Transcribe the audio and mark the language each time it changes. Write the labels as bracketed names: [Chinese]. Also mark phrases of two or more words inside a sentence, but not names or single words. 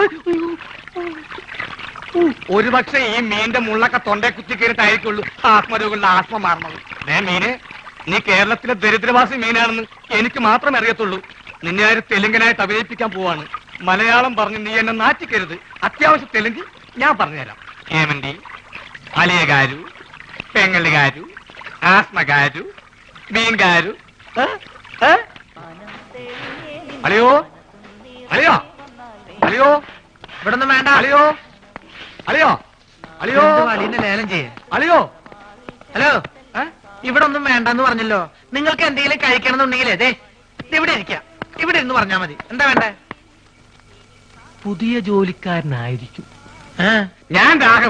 [Malayalam] ഒരുപക്ഷെ ഈ മീന്റെ മുള്ളൊക്കെ തൊണ്ടേ കുത്തി കയറിട്ടായിരിക്കുള്ളൂ ആത്മരോഗങ്ങളുടെ ആത്മ മാറുന്നത്. മീന്, നീ കേരളത്തിലെ ദരിദ്രവാസി മീനാണെന്ന് എനിക്ക് മാത്രമേ അറിയത്തുള്ളൂ. നിന്നെ ആര് തെലുങ്കനായിട്ട് അഭിനയിപ്പിക്കാൻ പോവാണ്. മലയാളം പറഞ്ഞ് നീ എന്നെ നാറ്റിക്കരുത്. അത്യാവശ്യം തെലുങ്ക് ഞാൻ പറഞ്ഞുതരാം. [Telugu] ఏమండి అలియ గారు, పెంగళి గారు, ఆస్మ గారు, మీన్ గారు. [Malayalam] അളിയോ അളിയോ അളിയോ ഇവിടെ ഒന്നും വേണ്ട. അളിയോ അളിയോ അളിയോ അളിയനെ ലേലം ചെയ്യേ. అలియో. ഹലോ, ഇവിടെ ഒന്നും വേണ്ടെന്ന് പറഞ്ഞല്ലോ. നിങ്ങൾക്ക് എന്തെങ്കിലും കഴിക്കണമെന്നുണ്ടെങ്കിലേ ദേ ഇവിടെ ഇരിക്കാം. ഇവിടെ ഇരുന്ന് പറഞ്ഞാ മതി. എന്താ വേണ്ടേ? പുതിയ ജോലിക്കാരനായിരിക്കും. ഞാൻ രാഘവൻ.